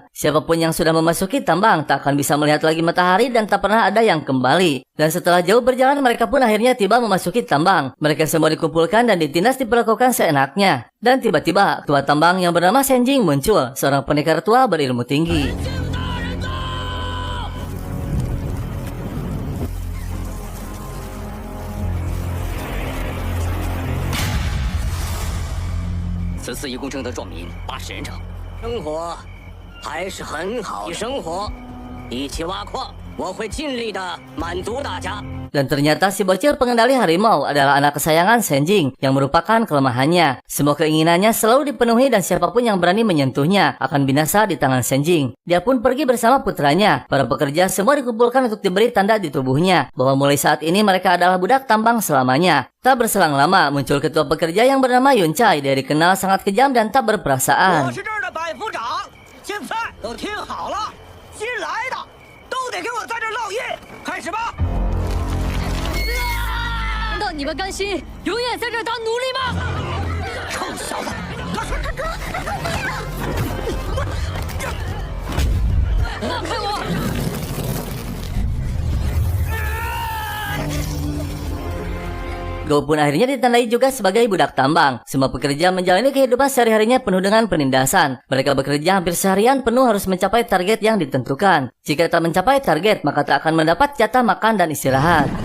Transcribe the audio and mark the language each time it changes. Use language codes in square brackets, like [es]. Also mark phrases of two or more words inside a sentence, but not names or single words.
[id] Siapapun yang sudah memasuki tambang tak akan bisa melihat lagi matahari dan tak pernah ada yang kembali. Dan setelah jauh berjalan, mereka pun akhirnya tiba memasuki tambang. Mereka semua dikumpulkan dan ditindas diperlakukan seenaknya. Dan tiba-tiba, ketua tambang yang bernama Senjing muncul, seorang pendekar tua berilmu tinggi. [zh] 此次一共征得壮民80人整，生活还是很好。生活，一起挖矿，我会尽力的满足大家。 [id] Dan ternyata si bocil pengendali harimau adalah anak kesayangan Senjing yang merupakan kelemahannya. Semua keinginannya selalu dipenuhi dan siapapun yang berani menyentuhnya akan binasa di tangan Senjing. Dia pun pergi bersama putranya. Para pekerja semua dikumpulkan untuk diberi tanda di tubuhnya bahwa mulai saat ini mereka adalah budak tambang selamanya. Tak berselang lama muncul ketua pekerja yang bernama Yuncai. Dia dikenal sangat kejam dan tak berperasaan. [zh] 难道你们甘心永远在这儿当奴隶吗？臭小子！放开我！ [id] Gou pun akhirnya ditandai juga sebagai budak tambang. Semua pekerja menjalani kehidupan sehari-harinya penuh dengan penindasan. Mereka bekerja hampir seharian penuh harus mencapai target yang ditentukan. Jika tak mencapai target, maka tak akan mendapat jatah makan dan istirahat.